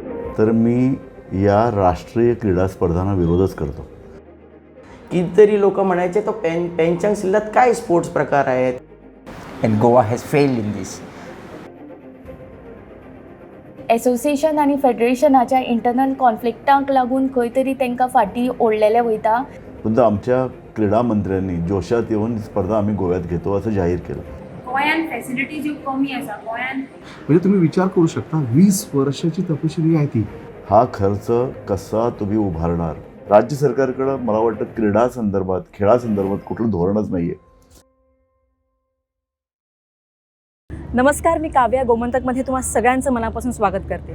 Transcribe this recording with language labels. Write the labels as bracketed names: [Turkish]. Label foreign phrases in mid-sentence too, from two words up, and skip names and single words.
[Marathi] तर मी या राष्ट्रीय क्रीडा स्पर्धांना विरोधच करतो. कितीतरी लोक म्हणायचे तो पेनचांग सिल्लात काय स्पोर्ट्स प्रकार आहेत. [English] And Goa has failed in this. [Konkani] एसोसिएशन आणि फेडरेशनाच्या इंटरनल कॉन्फ्लिक्टांक लागून खंय तरी तांकां फाटीं ओडलेले वयता. [Marathi] सुद्धा आमच्या क्रीडा मंत्र्यांनी जोशात येऊन ही स्पर्धा आम्ही गोव्यात घेतो असं जाहीर केलं. [Konkani] गोंयान फॅसिलिटी ज्यो कमी आसा गोंयान [Marathi] म्हणजे तुम्ही विचार करू शकता 20 वर्षाची तपशिली आहे ती. हा खर्च कसा तुम्ही उभारणार? राज्य सरकारकडं मला वाटतं क्रीडा संदर्भात खेळासंदर्भात कुठलं धोरणच नाहीये. नमस्कार, मी काव्या गोमंतकमध्ये तुम्हा सगळ्यांचं मनापासून स्वागत करते.